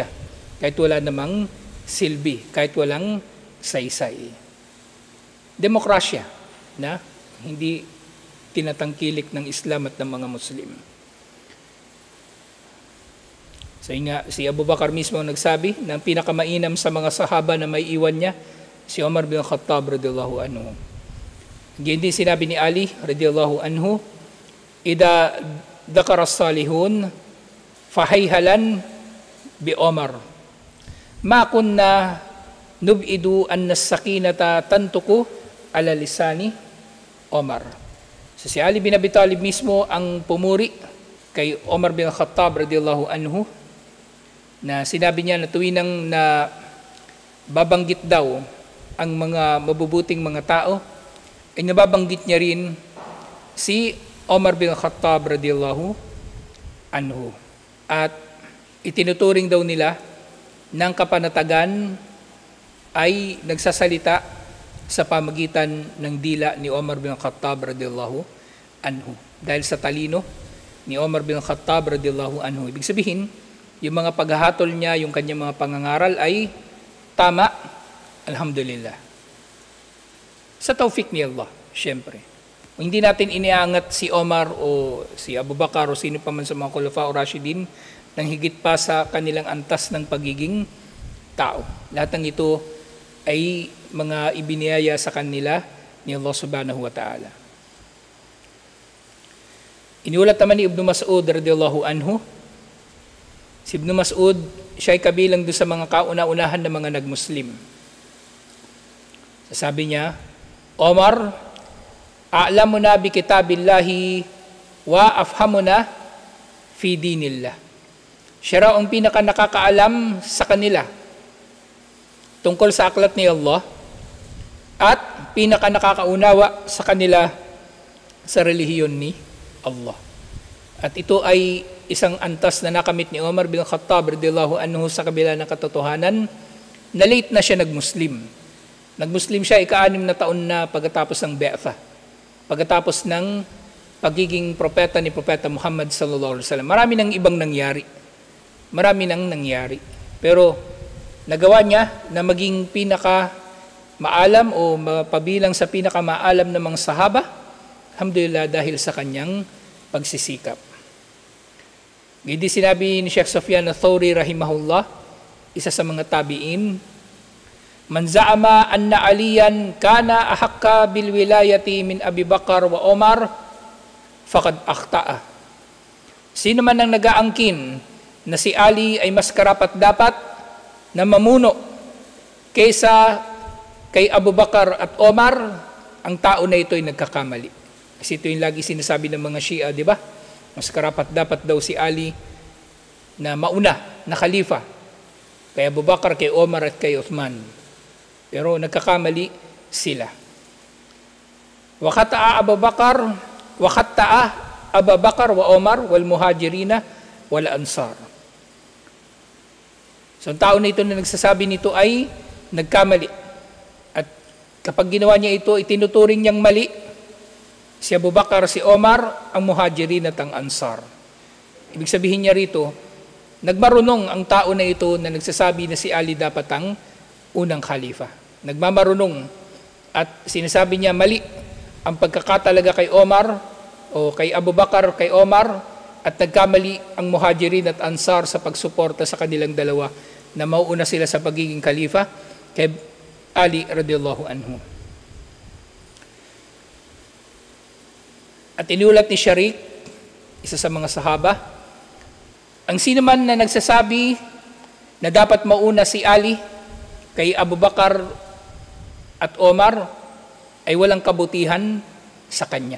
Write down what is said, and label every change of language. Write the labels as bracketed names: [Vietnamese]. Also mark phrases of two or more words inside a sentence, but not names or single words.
[Filipino] Kahit wala namang silbi, kahit walang saysay. Demokrasya na hindi tinatangkilik ng Islam at ng mga Muslim. So nga, si Abu Bakar mismo ang nagsabi na ang pinakamainam sa mga sahaba na may iwan niya, si Umar bin Khattab [Arabic] رضي الله عنه. [Filipino] Ganyan din sinabi ni Ali [Arabic] رضي الله عنه، إذا ذكر الصالحون فحيهلا بعمر. ما كنا نبعد أن السكينة تنطق على لسان عمر." [Filipino] So si Ali bin Abi Talib mismo ang pumuri kay Umar bin Khattab [Arabic] رضي الله عنه [Filipino] na sinabi niya na tuwinang na babanggit daw ang mga mabubuting mga tao, ay nababanggit niya rin si Umar bin Khattab [Arabic] رضي الله عنه. [Filipino] At itinuturing daw nila ng kapanatagan ay nagsasalita sa pamagitan ng dila ni Umar bin Khattab [Arabic] رضي الله عنه. [Filipino] Dahil sa talino ni Umar bin Khattab [Arabic] رضي الله عنه. [Filipino] Ibig sabihin, yung mga paghahatol niya, yung kanyang mga pangangaral ay tama, alhamdulillah. Sa tawfik ni Allah, syempre. Hindi natin iniangat si Omar o si Abu Bakar o sino pa man sa mga Khulafa o Rashidin nang higit pa sa kanilang antas ng pagiging tao. Lahat ng ito ay mga ibiniyaya sa kanila ni Allah [Arabic] سبحانه وتعالى. [Filipino] Iniulat naman ni Ibn Mas'ud [Arabic] رضي الله عنه. [Filipino] Si Ibn Mas'ud, siya ay kabilang doon sa mga kauna-unahan ng mga nag-Muslim. Sabi niya, [Arabic] عمر أعلمنا بكتاب الله وأفهمنا في دين الله. [Filipino] Siya raw ang pinaka nakakaalam sa kanila tungkol sa aklat ni Allah at pinaka nakakaunawa sa kanila sa relihiyon ni Allah. At ito ay isang antas na nakamit ni Umar bin Khattab [Arabic] رضي الله عنه [Filipino] sa kabila ng katotohanan na late na siya nag-Muslim. Nag-Muslim siya ika-6 na taon na pagkatapos ng Bi'tha. Pagkatapos ng pagiging propeta ni Propeta Muhammad [Arabic] صلى الله عليه وسلم. [Filipino] Marami nang ibang nangyari. Marami nang nangyari. Pero nagawa niya na maging pinaka maalam o mapabilang sa pinaka maalam ng mga sahaba. Alhamdulillah dahil sa kanyang pagsisikap. Gindi sinabi ni Sheikh Sufyan al-Thawri rahimahullah, isa sa mga tabi'in, [Arabic] من زعم أن عليا كان أحق بالولاية من أبي بكر وعمر فقد أخطأ. [Filipino] Sino man ang nag-aangkin na si Ali ay mas karapat-dapat na mamuno kaysa kay Abu Bakar at Omar, ang tao na ito ay nagkakamali. Kasi ito yung lagi sinasabi ng mga Shia, di ba? Mas karapat-dapat daw si Ali na mauna, na khalifa. Kay Abu Bakar, kay Omar at kay Uthman. Pero nagkakamali sila. [Arabic] وخطأ أبا بكر وعمر والمهاجرين والأنصار. [Filipino] So ang tao na ito na nagsasabi nito ay nagkamali. At kapag ginawa niya ito, itinuturing niyang mali si Abu Bakar, si Omar, ang muhajirin at ang ansar. Ibig sabihin niya rito, nagmarunong ang tao na ito na nagsasabi na si Ali dapat ang unang khalifa. Nagmamarunong at sinasabi niya mali ang pagkakatalaga kay Omar o kay Abu Bakar, kay Omar, at nagkamali ang muhajirin at ansar sa pagsuporta sa kanilang dalawa na mauuna sila sa pagiging khalifa kay Ali [Arabic] رضي الله عنه. [Filipino] At iniulat ni Sharik, isa sa mga sahaba, ang sino man na nagsasabi na dapat mauna si Ali kay Abu Bakar at Omar ay walang kabutihan sa kanya.